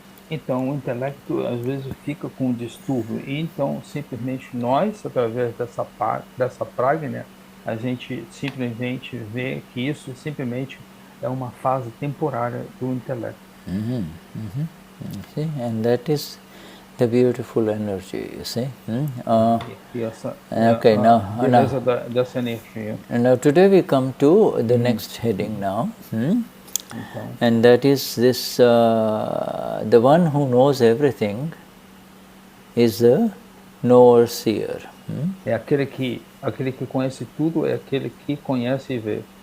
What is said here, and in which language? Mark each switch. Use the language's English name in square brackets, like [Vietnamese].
[Portuguese] Então, o intelecto às vezes fica com um distúrbio. E então, simplesmente nós, através dessa prajna, a gente simplesmente vê que isso simplesmente é uma fase temporária do intelecto. [English] See? And that is the beautiful energy, you see. Okay, now [Portuguese] dessa energia. [English] And now today we come to the next heading now. And that is this, the one who knows everything is the Knower-Seer. [Portuguese] É aquele que conhece tudo, é aquele que conhece e vê.